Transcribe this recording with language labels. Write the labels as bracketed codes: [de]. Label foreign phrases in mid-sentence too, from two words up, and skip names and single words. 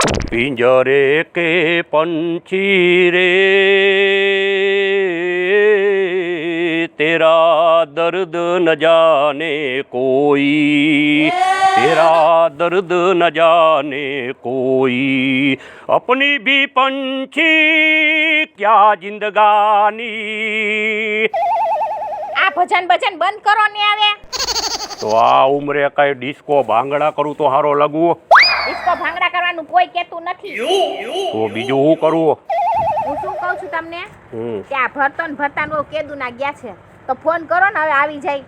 [hi] पिंजरे के पंछी रे तेरा दर्द न जाने कोई, तेरा दर्द न जाने कोई, अपनी भी पंछी क्या जिंदगानी। [gu] આ ભજન ભજન બંધ કરો ને આવે તો આ ઉમરે કઈ ડિસ્કો ભાંગડા કરું તો હારો લાગુ? ડિસ્કો ભાંગડા કરવાનું કોઈ કહેતું નથી. તો બીજું હું કરું? હું શું કહું છું તમને કે આ ભરતો ને ભરતાનો કેદુ ના ગયા છે તો ફોન કરો ને હવે આવી જાય.